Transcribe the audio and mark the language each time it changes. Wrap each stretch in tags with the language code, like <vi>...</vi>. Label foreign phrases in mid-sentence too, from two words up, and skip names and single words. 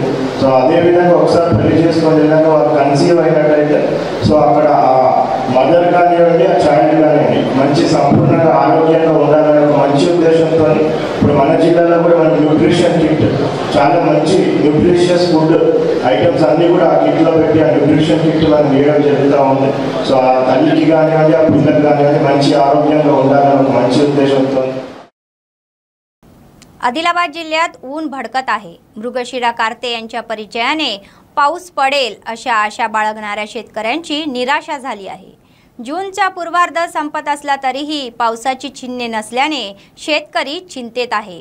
<te>సో అదేవిధంగా ఒకసారి పెళ్లి చేసుకొని వెళ్ళాక వాళ్ళు కన్సీవ్ అయినట్టయితే సో అక్కడ ఆ మదర్ కానివ్వండి ఆ చైల్డ్ కానివ్వండి మంచి సంపూర్ణంగా ఆరోగ్యంగా ఉండాలనే ఒక మంచి ఉద్దేశంతో ఇప్పుడు మన జిల్లాలో కూడా మన</te> <en>nutrition kit</en> <te>చాలా మంచి</te> <en>nutritious food items</en> <te>అన్నీ కూడా ఆ కిట్లో పెట్టి ఆ</te> <en>nutrition kit</en> <te>మనం వేయడం జరుగుతూ ఉంది। సో ఆ తల్లికి కానివ్వండి ఆ పిల్లకి కానివ్వండి మంచి ఆరోగ్యంగా ఉండాలని ఒక మంచి ఉద్దేశంతో।</te> <mr>आदिलाबाद जिल्ह्यात ऊन भडकत आहे। मृगशिरा कार्ते यांच्या परिचयाने पाऊस पडेल अशा आशा बाळगणाऱ्या शेतकऱ्यांची निराशा झाली आहे। जूनचा पूर्वार्ध संपत असला तरीही पावसाची चिन्हे नसल्याने शेतकरी चिंतेत आहे।</mr>